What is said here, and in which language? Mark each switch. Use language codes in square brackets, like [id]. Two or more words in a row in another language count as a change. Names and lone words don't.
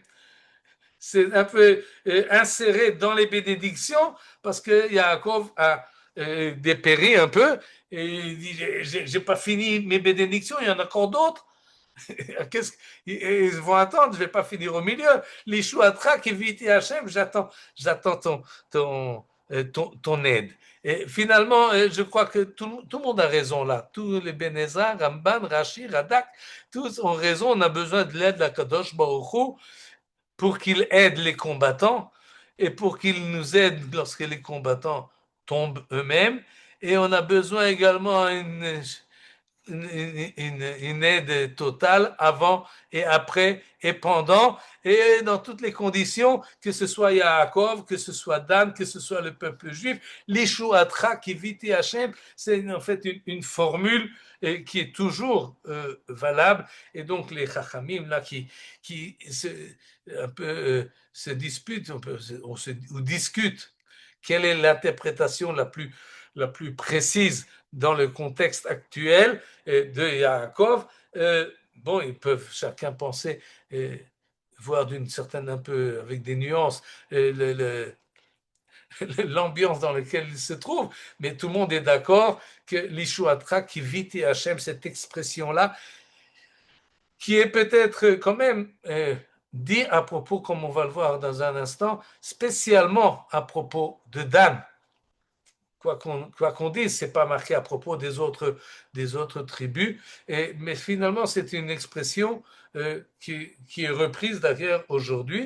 [fr] C'est un peu inséré dans les bénédictions parce que Yaakov a dépéri un peu et il dit j'ai pas fini mes bénédictions, il y en a encore d'autres. Ils vont attendre, je ne vais pas finir au milieu. [he] לישועתך קיוויתי השם, [fr] j'attends ton aide. Et finalement, je crois que tout le monde a raison là. Tous les Ben Ezra, Ramban, Rashi, Radak, tous ont raison. On a besoin de l'aide de la [he] קדוש ברוך הוא [fr] pour qu'il aide les combattants et pour qu'il nous aide lorsque les combattants tombent eux-mêmes. Et on a besoin également une aide totale avant et après et pendant et dans toutes les conditions, que ce soit Yaakov, que ce soit Dan, que ce soit le peuple juif. [he] לישועתך קיוויתי השם, [fr] c'est en fait une formule qui est toujours valable. Et donc les Chachamim là qui un peu se disputent, ou discutent quelle est l'interprétation la plus précise dans le contexte actuel de Yaakov. Bon, ils peuvent chacun penser, voir d'une certaine, un peu avec des nuances, l'ambiance dans laquelle il se trouve, mais tout le monde est d'accord que [he] לישועתך קיוויתי השם, [fr] cette expression-là, qui est peut-être quand même dit à propos, comme on va le voir dans un instant, spécialement à propos de Dan. Quoi qu'on dise, ce n'est pas marqué à propos des autres tribus, mais finalement c'est une expression qui est reprise d'ailleurs aujourd'hui.